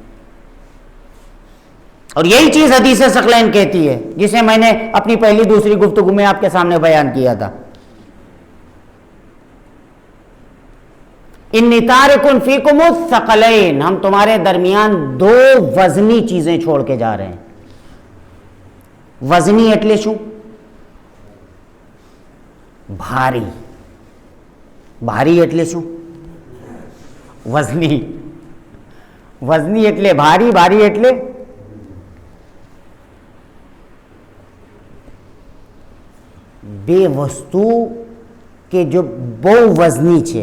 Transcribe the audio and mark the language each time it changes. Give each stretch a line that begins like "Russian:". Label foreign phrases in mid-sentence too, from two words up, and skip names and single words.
Urdu: اور یہی چیز حدیث ثقلین کہتی ہے، جسے میں نے اپنی پہلی دوسری گفتگو میں آپ کے سامنے بیان کیا تھا۔
Arabic: انی تارک فیکم الثقلین،
Urdu: ہم تمہارے درمیان 2 وزنی چیزیں چھوڑ کے جا رہے ہیں۔
Gujarati: وزنی એટલે શું؟ ભારી. ભારી એટલે શું? વજની. વજની એટલે ભારી, ભારી એટલે બે વસ્તુ કે જો બહુ વજની છે।